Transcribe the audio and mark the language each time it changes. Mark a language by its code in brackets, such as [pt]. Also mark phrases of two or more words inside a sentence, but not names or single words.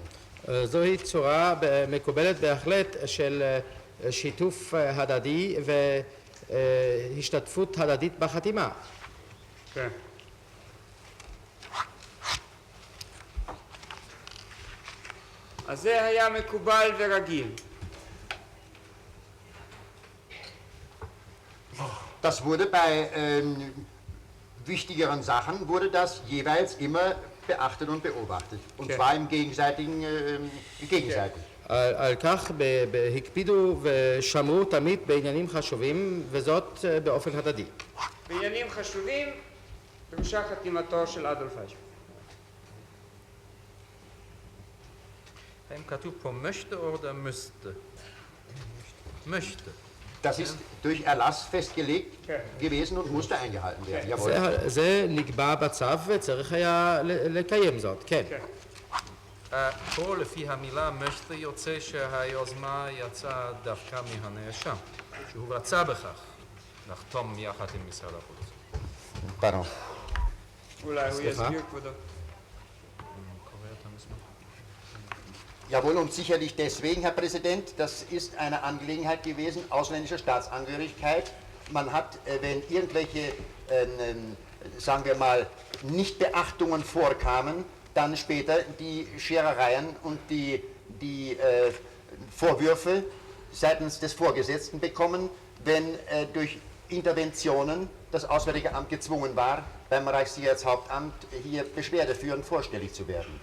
[he] זוהי צורה מקובלת בהחלט של שיתוף הדדי והשתתפות הדדית בחתימה. כן. אז זה היה מקובל ורגיל. [de] Das wurde bei wichtigeren Sachen wurde das jeweils immer beachtet und beobachtet. Und Okay. zwar im gegenseitigen, gegenseitig. [he] על כך הקפידו ושמרו תמיד בעניינים חשובים, וזאת באופן הדדי. בעניינים חשובים דרושה חתימתו של אדולף אייכמן. האם כתוב פה [de] möchte oder müsste? möchte. Das ist durch Erlass festgelegt Okay. gewesen und musste eingehalten werden. Okay. Jawohl. [he] זה נקבע בצו וצריך היה לקיים זאת, כן. כן. פה לפי המילה möchte יוצא שהיוזמה יצאה דווקא מהנאשם, שהוא רצה בכך לחתום יחד עם משרד החוץ. Pardon. אולי הוא סליחה? יסביר כבודו. קורא את המסמך. [de] Jawohl, und sicherlich deswegen, Herr Präsident, das ist eine Angelegenheit gewesen ausländischer Staatsangehörigkeit. Man hat, wenn irgendwelche sagen wir mal, Nichtbeachtungen vorkamen, dann später die Scherereien und die Vorwürfe seitens des Vorgesetzten bekommen, wenn durch Interventionen das Auswärtige Amt gezwungen war, beim Reichssicherheitshauptamt hier Beschwerde führend vorstellig zu werden.